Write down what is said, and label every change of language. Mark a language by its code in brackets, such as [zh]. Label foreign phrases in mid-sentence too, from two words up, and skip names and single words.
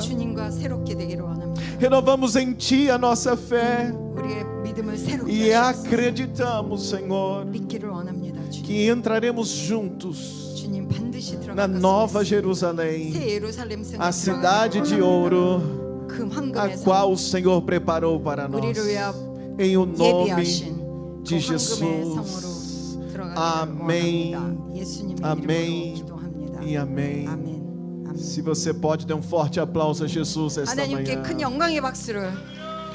[ko] 주님과 새롭게 되기를 원합니다. [pt] Renovamos em ti a nossa fé. [ko] 우리의 믿음을 새롭게 [pt] E [ko] 하시옵소서. [pt] acreditamos, Senhor, [ko] 믿기를 원합니다. 주님. [pt] que entraremos juntos [ko] 주님 반드시 [pt] na [ko] 들어갈 [pt] Nova [ko] 것입니다. [pt] Jerusalém, [ko] 새 예루살렘 성에 [pt] a cidade de ouro, [ko] 그 [pt] a [ko] 황금의 성 [pt] qual o Senhor preparou para nós. [ko] 우리를 위하여 [pt] Em o nome [ko] 예비하신 [pt] de [ko] 그 황금의 [pt] Jesus. [ko] 성으로 들어가기를 [pt] Amém. [ko] 원합니다. 예수님의 [pt] Amém. [ko] 이름으로 기도합니다. [pt] E amém. [ko] 아멘. 아멘. [pt] Se você pode, dê um forte aplauso a Jesus esta [ko] 하나님께 [pt] manhã. [ko] 큰 영광의 박수를